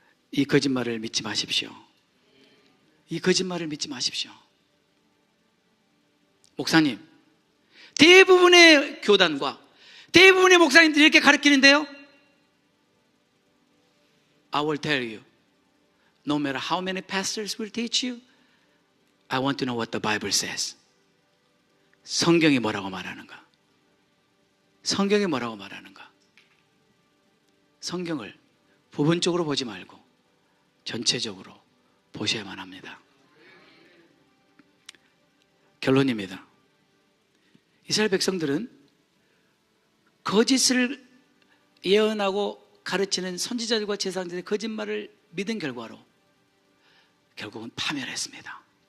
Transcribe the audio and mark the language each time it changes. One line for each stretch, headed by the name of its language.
Korean: 이 거짓말을 믿지 마십시오. 이 거짓말을 믿지 마십시오. 목사님, 대부분의 교단과 대부분의 목사님들이 이렇게 가르치는데요.
English: I will tell you, no matter how many pastors will teach you, I want to know what the Bible says.
Korean: 성경이 뭐라고 말하는가? 성경이 뭐라고 말하는가? 성경을 부분적으로 보지 말고 전체적으로 보셔야만 합니다. 결론입니다. 이스라엘 백성들은 거짓을 예언하고 가르치는 선지자들과 제사장들의 거짓말을 믿은 결과로 결국은 파멸했습니다.